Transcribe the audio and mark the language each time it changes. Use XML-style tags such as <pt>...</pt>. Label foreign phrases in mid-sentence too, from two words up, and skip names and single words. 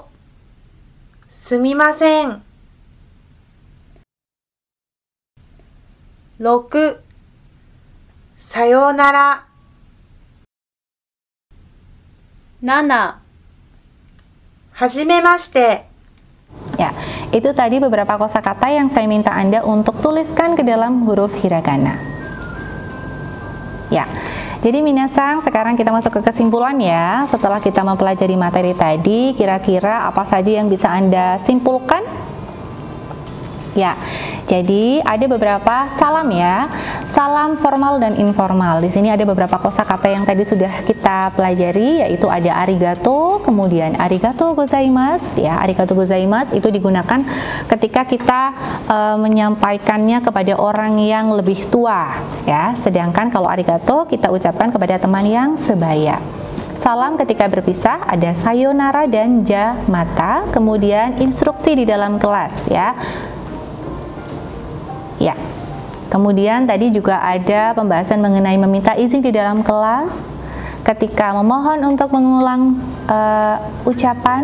<ja>すみません、 6、さようなら、 7、はじめまして。</ja> <id>Ya, itu tadi beberapa kosakata yang saya minta Anda untuk tuliskan ke dalam huruf hiragana. Ya. Jadi minasang, sekarang kita masuk ke kesimpulan ya. Setelah kita mempelajari materi tadi, kira-kira apa saja yang bisa Anda simpulkan? Ya, jadi ada beberapa salam ya. Salam formal dan informal. Di sini ada beberapa kosakata yang tadi sudah kita pelajari, yaitu ada arigato, kemudian</id> <ja>ありがとうございます</ja> <id>ya.</id> <ja>ありがとうございます</ja> <id>itu digunakan ketika kita menyampaikannya kepada orang yang lebih tua ya. Sedangkan kalau arigato kita ucapkan kepada teman yang sebaya. Salam ketika berpisah ada sayonara dan jamata. Kemudian instruksi di dalam kelas ya. Ya, kemudian tadi juga ada pembahasan mengenai meminta izin di dalam kelas, ketika memohon untuk mengulang ucapan.</id>